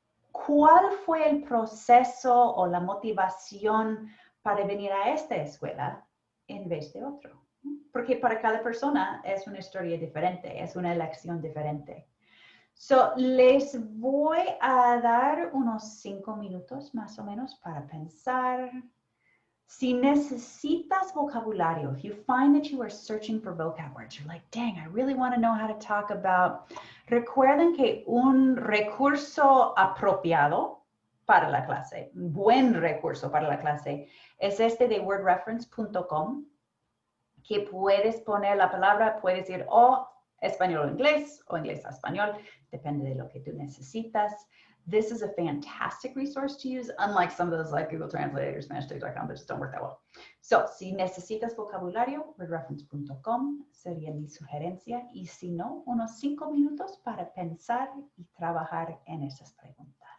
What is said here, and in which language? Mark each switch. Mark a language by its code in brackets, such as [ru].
[es] ¿Cuál fue el proceso o la motivación para venir a esta escuela en vez de otro? Porque para cada persona es una historia diferente, es una elección diferente. So, les voy a dar unos 5 minutos más o menos para pensar. Si necesitas vocabulario, [en] if you find that you are searching for vocab words, you're like, dang, I really want to know how to talk about. [es] Recuerden que un recurso apropiado para la clase, un buen recurso para la clase, es este de wordreference.com, que puedes poner la palabra, puedes ir o español o inglés o inglés a español, depende de lo que tú necesitas. [en] This is a fantastic resource to use, unlike some of those like Google Translate or SpanishTech.com that just don't work that well. [es] So, si necesitas vocabulario, wordreference.com sería mi sugerencia. Y si no, unos 5 minutos para pensar y trabajar en esas preguntas.